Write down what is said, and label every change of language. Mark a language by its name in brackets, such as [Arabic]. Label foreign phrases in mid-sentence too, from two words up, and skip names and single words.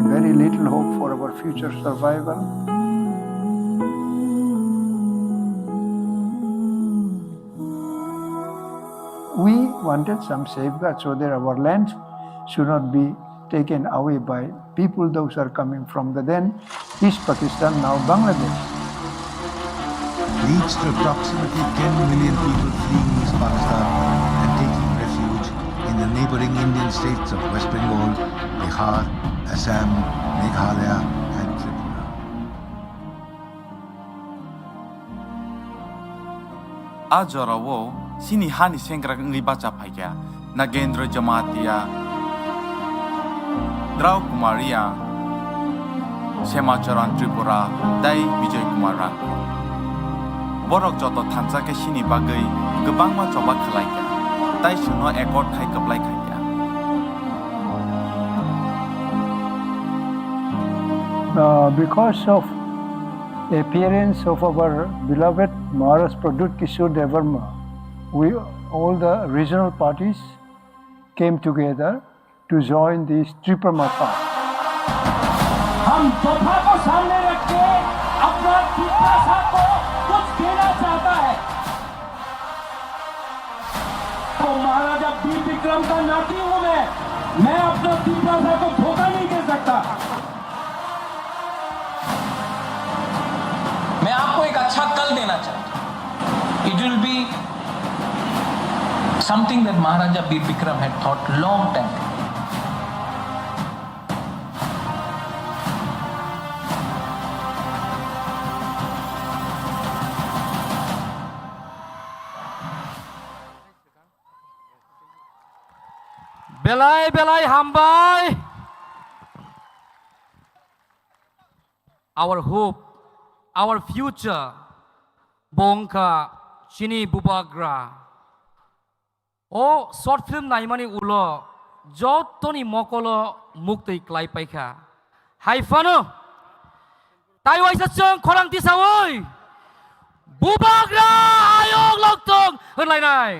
[English] very little hope for our future survival. We wanted some safeguards so that our land should not be taken away by people those are coming from the then East Pakistan, now Bangladesh. Leads to approximately 10 million people fleeing East Pakistan and taking refuge in the neighboring Indian states of West Bengal, Bihar, Assam, Meghalaya and Tripura. [Kok Borok] Ajarawo sini hani sengrak nglibacha phaikia Nagendra Jamatia Drau Kumaria Semacharan Tripura Dai Vijay Kumaran Borok joto thansake sini bagai gobang ma choba khalaikia tai suno ekor khai kablai khaikia [English] Because of appearance of our beloved Maharashtra Pradut Kishore Devarma, we all the regional parties came together to join this Triparma path. [Hindi] हम तोहफा को सामने रख के अपना पिता को कुछ देना चाहता है तो महाराजा वीर विक्रम का नाती हूं मैं अपना पिता को धोखा नहीं दे सकता मैं आपको एक अच्छा कल देना चाहता हूं [English] It will be something that Maharaja Vir Vikram had thought long time [Kok Borok] Belai belai hambai. [English] Our hope, our future. [Kok Borok] Bongka Chini Bubagra. Oh, [English] short film [Kok Borok] naimani ulo. Jotoni mokolo mukti klai paika. Hai fano. Taiwai sachong korang tisawoi. Bubagra ayong loktong. Henlai nai.